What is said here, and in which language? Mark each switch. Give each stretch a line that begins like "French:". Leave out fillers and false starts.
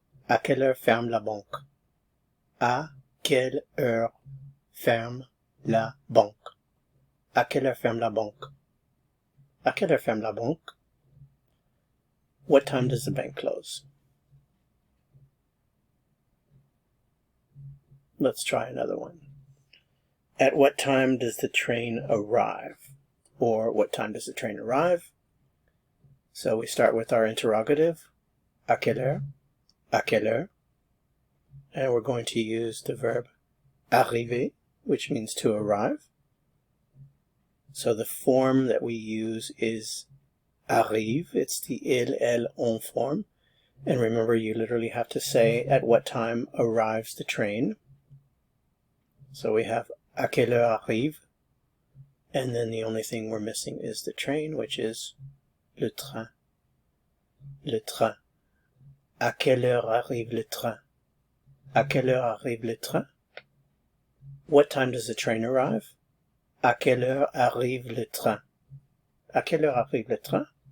French: À quelle heure ferme la banque? À quelle heure ferme la banque? À quelle heure ferme la banque? À quelle heure ferme la banque?
English: What time does the bank close? Let's try another one. At what time does the train arrive? Or what time does the train arrive? So we start with our interrogative,
French: à quelle heure? À quelle heure?
English: And we're going to use the verb arriver, which means to arrive. So the form that we use is arrive. It's the il, elle, on form. And remember, you literally have to say at what time arrives the train. So we have
French: à quelle heure arrive.
English: And then the only thing we're missing is the train, which is
French: le train. Le train. À quelle heure arrive le train? À quelle heure arrive le train?
English: What time does the train arrive?
French: À quelle heure arrive le train? À quelle heure arrive le train?